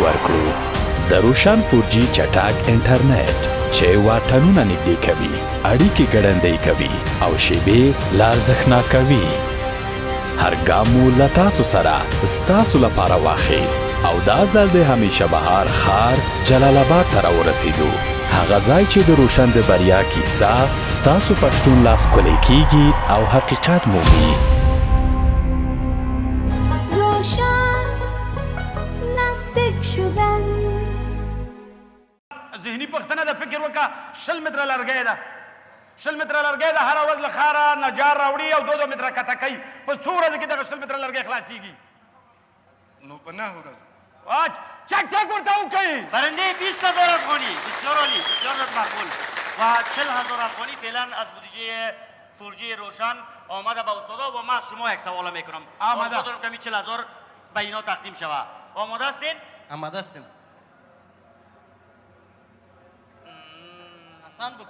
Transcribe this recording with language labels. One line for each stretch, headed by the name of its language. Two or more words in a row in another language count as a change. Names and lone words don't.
Pashto: ورکړو د روشن فورجي چټک انټرنیټ چې واټنونه نږدې کوي اړیکې ګړندۍ کوي او شیبې لا ارزښتناکوي هر ګام مو له تاسو سره ستاسو لپاره واخیست او دا ځل د همیشه بهار ښار جلال آباد ته راورسېدو هغه ځای چې د روشن د بریا کیسه ستاسو پښتون لا ښکلی کیږي او حقیقت مومي
Persian: روشن نزدیک شدن
Pashto: ذهني پښتنه د فکر وکړه 20 متره لرګی ده 20 متره لرګی ده هره ورځ له ښاره نجار راوړي او 2 متره کته کوي په څو ورځو کې دغه 20 متره لرګی خلاصېږي نو په 9 ورځو چک چک ورته وکړئ
Persian: برنده 20,000 افغانی بسیار عالی بسیار معقول و 40,000 افغانی فعلا از بودجه فورجی روشن آمده به استادا و من از شما یک سوال میکنم آماده دارم کمی 40,000 به اینا تقدیم شود آماده هستین؟ آماده هستیم آسان بود